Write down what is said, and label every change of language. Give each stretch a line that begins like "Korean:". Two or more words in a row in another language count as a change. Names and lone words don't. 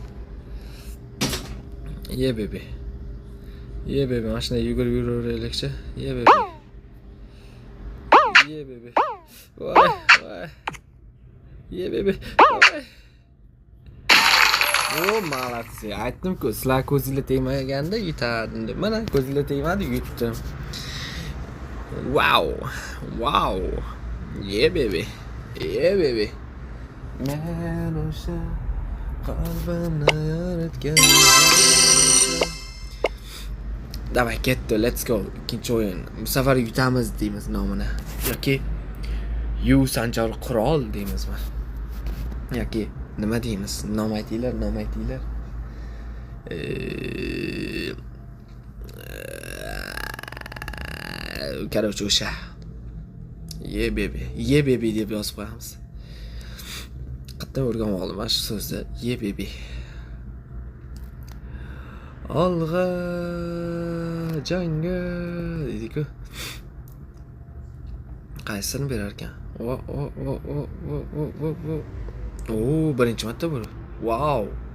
English: Yeah baby. Yeah baby.
Uzbek: Mana shunday yuguraylikchi.
English: Yeah baby. Yeah baby. Voy. Yeah baby.
Uzbek: Voy.
Russian: O, молодцы.
Uzbek: Aytdim-ku, sizlar ko'zingizga tegmaganda yutardim deb. Mana ko'zingizga tegmadi, yutdim.
English: Wow. Yeah baby.
Uzbek: Men o'sha qalbimni yaratgan. Davay ketdi,
English: let's go.
Uzbek: Ikkinchi o'yin. Bu safar yutamiz deymiz nomini. Yoki Yu Sanjar Qurol deymizmi? Yoki nima deymiz? Nom aytinglar. Короче, o'sha.
English: Yeah baby
Uzbek: deb yozib qo'yamiz. Qatdan o'rganib oldim mana shu so'zni.
English: Yeah baby.
Uzbek: Olg'a jangga deydi-ku. Qaysini berar ekan? O, birinchi marta bu. Wow.